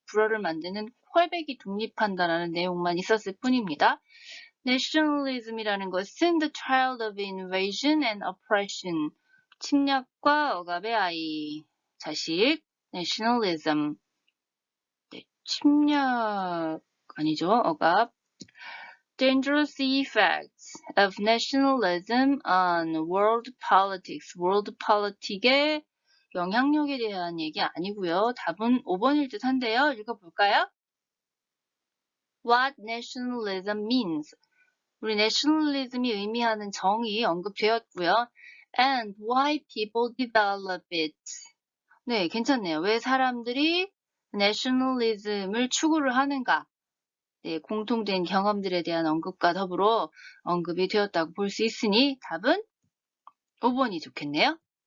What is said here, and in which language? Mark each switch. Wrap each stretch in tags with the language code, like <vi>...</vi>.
<ko>불어를 만드는 퀘벡이 독립한다라는 내용만 있었을 뿐입니다. Nationalism이라는 것은</ko> <en>the child of invasion and oppression.</en> <ko>침략과 억압의 아이, 자식, nationalism. 네, 침략 아니죠, 억압.</ko> <en>Dangerous effects of nationalism on world politics.</en> <ko>world politic의 영향력에 대한 얘기 아니고요. 답은 5번일 듯 한데요. 읽어볼까요?</ko> <en>What nationalism means.</en> <ko>우리 nationalism이 의미하는 정의 언급되었고요.</ko> <en>And why people develop it.</en> <ko>네, 괜찮네요. 왜 사람들이 nationalism을 추구를 하는가. 네, 공통된 경험들에 대한 언급과 더불어 언급이 되었다고 볼 수 있으니 답은 5번이 좋겠네요.</ko>